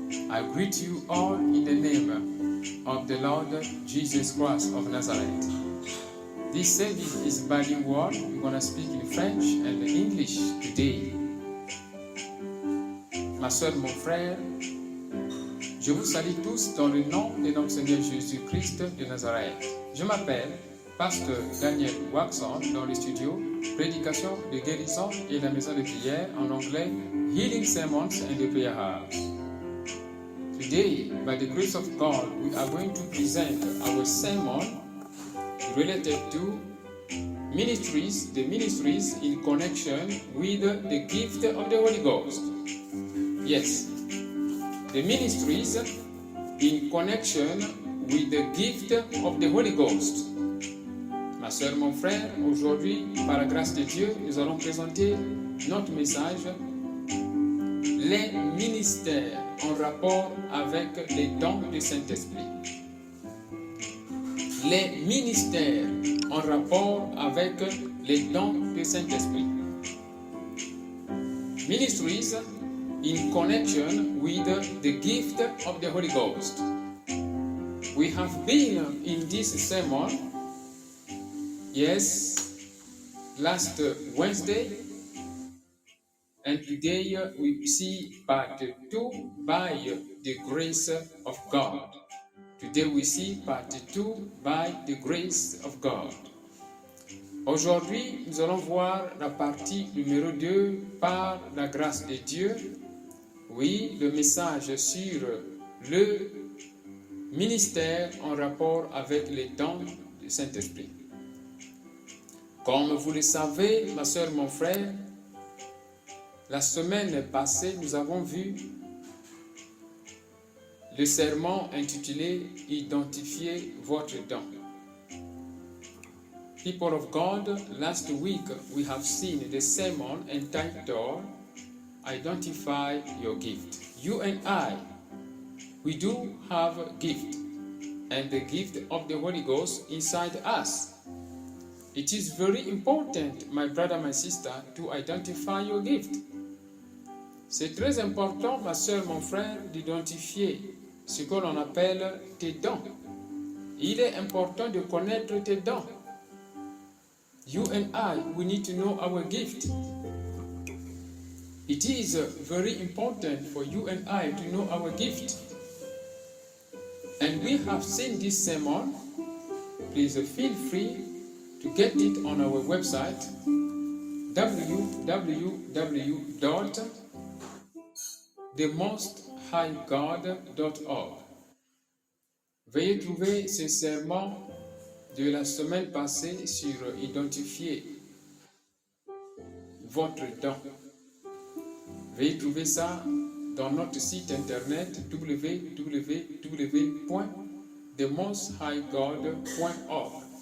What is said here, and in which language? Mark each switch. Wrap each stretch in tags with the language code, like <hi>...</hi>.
<en>I greet you all in the name of the Lord Jesus Christ of Nazareth. This service is bilingual. We're going to speak in French and English today.</en> <fr>Ma soeur, mon frère, je vous salue tous dans le nom de notre Seigneur Jésus-Christ de Nazareth. Je m'appelle Pasteur Daniel Waxon dans le studio Prédication de guérison et la maison de prière en anglais Healing Sermons and the Prayer House.</fr> <en>Today, by the grace of God, we are going to present our sermon related to ministries, the ministries in connection with the gift of the Holy Ghost. Yes, the ministries in connection with the gift of the Holy Ghost.</en> <fr>Ma soeur, mon frère, aujourd'hui, par la grâce de Dieu, nous allons présenter notre message, les ministères en rapport avec les dons du Saint-Esprit. Les ministères en rapport avec les dons du Saint-Esprit.</fr> <en>Ministries in connection with the gift of the Holy Ghost. We have been in this sermon, yes, last Wednesday, and today we see part 2 by the grace of God. Today we see part 2 by the grace of God.</en> <fr>Aujourd'hui, nous allons voir la partie numéro 2 par la grâce de Dieu. Oui, le message sur le ministère en rapport avec les dons du Saint-Esprit. Comme vous le savez, ma soeur, mon frère, la semaine passée, nous avons vu le sermon intitulé « Identifiez votre don ».</fr> <en>People of God, last week we have seen the sermon entitled Identify Your Gift. You and I, we do have a gift, and the gift of the Holy Ghost inside us. It is very important, my brother, my sister, to identify your gift.</en> <fr>C'est très important, ma soeur, mon frère, d'identifier ce que l'on appelle tes dons. Il est important de connaître tes dons.</fr> <en>You and I, we need to know our gift. It is very important for you and I to know our gift. And we have seen this sermon. Please feel free to get it on our website www.themosthighgod.org.</en> <fr>Veuillez trouver ce sermon de la semaine passée sur identifier votre don. Veuillez trouver ça dans notre site internet www.themosthighgod.org.</fr>